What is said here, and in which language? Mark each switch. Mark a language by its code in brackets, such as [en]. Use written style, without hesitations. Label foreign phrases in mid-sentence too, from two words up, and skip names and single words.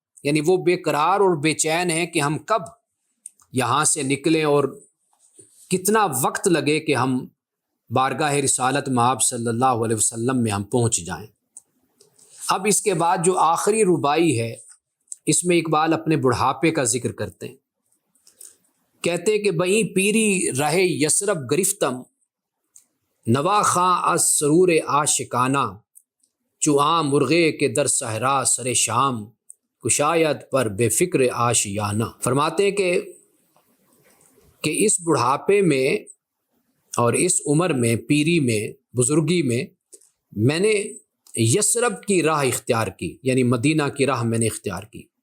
[ur] یعنی وہ بے قرار اور بے چین ہیں کہ ہم کب یہاں سے نکلیں اور کتنا وقت لگے کہ ہم بارگاہ رسالت مآب صلی اللہ علیہ وسلم میں ہم پہنچ جائیں۔ اب اس کے بعد جو آخری ربائی ہے، اس میں اقبال اپنے بڑھاپے کا ذکر کرتے ہیں۔ کہتے ہیں کہ [fa] بہیں پیری رہے یسرب گرفتم نوا خاں از سرور عاشقانہ چو عام مرغے کے در صحرا سر شام کشاید پر بے فکر آشیانہ۔ [ur] فرماتے ہیں کہ اس بڑھاپے میں اور اس عمر میں، پیری میں، بزرگی میں نے یسرب کی راہ اختیار کی، یعنی مدینہ کی راہ میں نے اختیار کی۔